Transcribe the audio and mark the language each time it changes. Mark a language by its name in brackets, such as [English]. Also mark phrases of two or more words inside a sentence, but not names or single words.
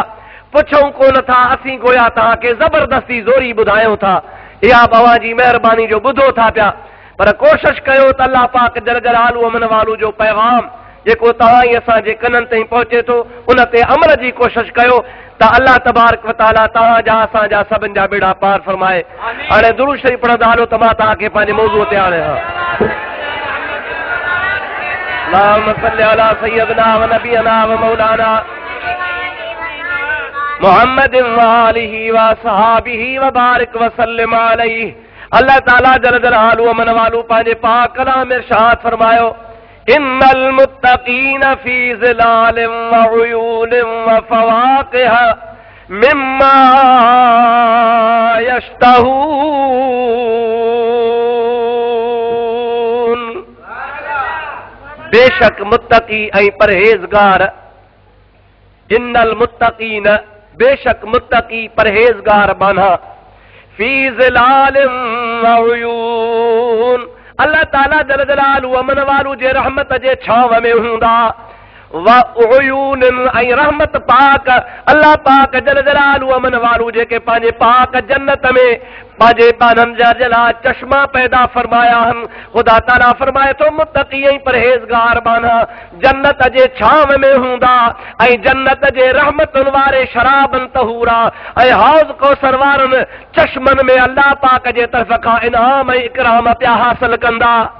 [Sindhi] पुछूं कोन था, असीं गोया तव्हांखे ज़बरदस्ती ज़ोरी ॿुधायूं था, इहा बाबा जी महिरबानी जो ॿुधो था पिया, पर कोशिशि कयो त अल्लाह पाक [Arabic] جل جلاله عم نواله [Sindhi] जो पैगाम जेको तव्हां ई असांजे कननि ताईं पहुचे थो उन ते अमल जी कोशिशि कयो त अल्लाह [Arabic] تبارك و تعالى [Sindhi] तव्हांजा असांजा सभिनि जा बेड़ा पार फरमाए। हाणे दुरूद शरीफ़ पढ़ंदा हलो त मां तव्हांखे पंहिंजे मौज़ूअ ते आणियां। [Arabic] اللهم صل على سيدنا و نبينا و مولانا محمد و آله و صحبه و بارك و سلم عليه. [Sindhi] अल्लाह ताला [Arabic] جل جلاله عم نواله [Sindhi] पंहिंजे पाक कलाम में इरशाद फरमायो [Arabic] إن المتقين في ظلال و عيون و فواكه مما يشتهون. [Sindhi] बेशक मुत्तकी ऐं परहेज़गार, [Arabic] إن المتقين [Sindhi] बेशक मुत्तकी परहेज़गार बाना [Arabic] في ظلال و عيون, [Sindhi] अल्लाह ताला [Arabic] جل جلاله عم نواله [Sindhi] जे रहमत जे छांव में हूंदा, [Arabic] و عيون [Sindhi] ऐं रहमत पाक अल्लाह पाक [Arabic] جل جلاله عم نواله [Sindhi] जेके पंहिंजे पाक जन्नत में पंहिंजे बाननि जा जला चश्मा पैदा फरमाया आहिनि। ख़ुदा ताला फरमाए थो मुत्तक़ी ऐं परहेज़गार बाना जन्नत जे छांव में हूंदा ऐं जन्नत जे रहमतुनि वारे शराबनि तहूरा ऐं हौज़ कौसर वारनि चश्मनि में अल्लाह पाक जे तरफ़ खां इनाम ऐं इकराम पिया हासिल कंदा।